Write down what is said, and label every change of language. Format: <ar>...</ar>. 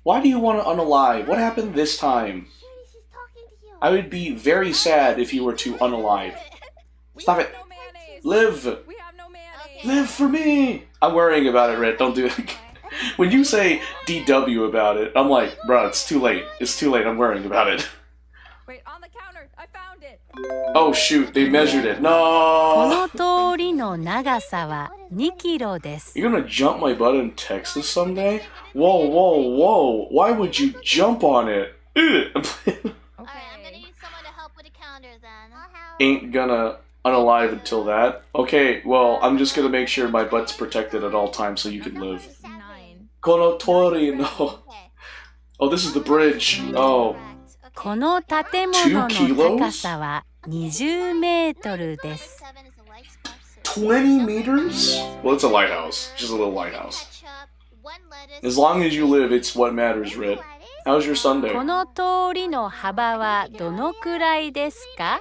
<en>Why do you want to unalive? What happened this time? I would be very sad if you were to unalive. Stop it. No mayonnaise. Live. We have no mayonnaise. Live for me. I'm worrying about it, Rit. Don't do it. When you say DW about it, I'm like, bro, it's too late. It's too late. I'm worrying about it. Wait, on the counter. I found it. Oh, shoot. They measured it.</en> <ja>こ</ja> <en>No.</en> <ja>の通りの長さは2キロです。</ja> <en>You're gonna jump my butt in Texas someday? Whoa, whoa, whoa. Why would you jump on it? Ugh. Alright, I'm gonna need someone to help with the counter then. Ain't gonna unalive until that. Okay, well, I'm just gonna make sure my butt's protected at all times so you can live. 9.</en> <ja>この通りの...</ja> <en>Oh, this is the bridge. Oh.</en> <ja>この建物の高さは20メートルです。</ja> <en>20 meters? Well, it's a lighthouse. Just a little lighthouse. Ketchup, one lettuce. As long as you live, it's what matters, Red. How's your Sunday?</en> <ja>この通りの幅はどのくらいですか？</ja>